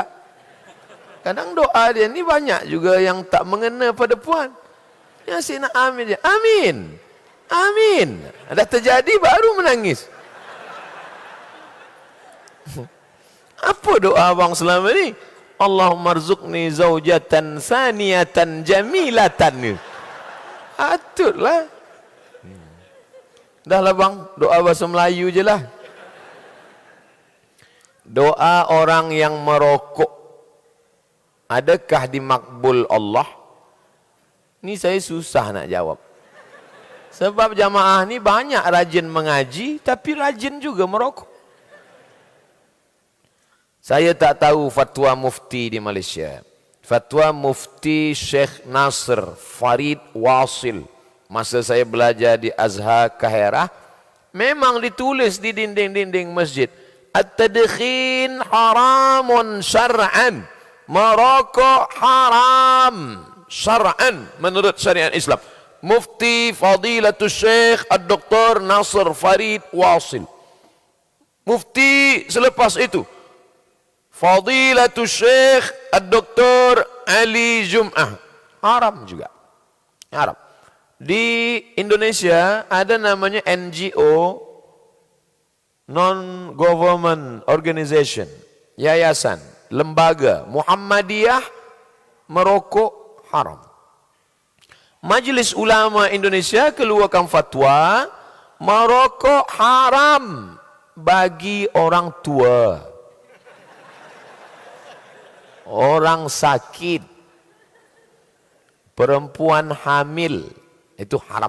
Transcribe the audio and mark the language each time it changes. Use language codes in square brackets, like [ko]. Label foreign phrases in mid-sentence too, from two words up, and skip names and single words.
[ms] Kadang doa dia ni banyak juga yang tak mengena pada puan. Ya asyik nak amin je. Amin. Amin. Dah terjadi baru menangis. Apa doa abang selama ni? [ar] اللهم ارزقني زوجة ثانية جميلة. [ms] Atutlah. Dah lah bang, doa bahasa Melayu je lah. Doa orang yang merokok, adakah dimakbul Allah? Ni saya susah nak jawab. Sebab jamaah ni banyak rajin mengaji, tapi rajin juga merokok. Saya tak tahu fatwa mufti di Malaysia. Fatwa mufti Syekh Nasr Farid Wasil. Masa saya belajar di Azhar Kahirah, memang ditulis di dinding-dinding masjid. [ar] التدخين حرام شرعا. [ms] Merokok haram syar'an menurut syariat Islam. Mufti Fadilatul Syekh Ad-Doktor Nasr Farid Wasil. Mufti selepas itu Fadilatul Syekh Ad-Doktor Ali Jum'ah. Haram juga. Haram. Di Indonesia ada namanya NGO, [en] Non-Government Organization, [ms] yayasan, lembaga Muhammadiyah, merokok haram. Majlis Ulama Indonesia keluarkan fatwa merokok haram bagi orang tua, orang sakit, perempuan hamil, itu haram.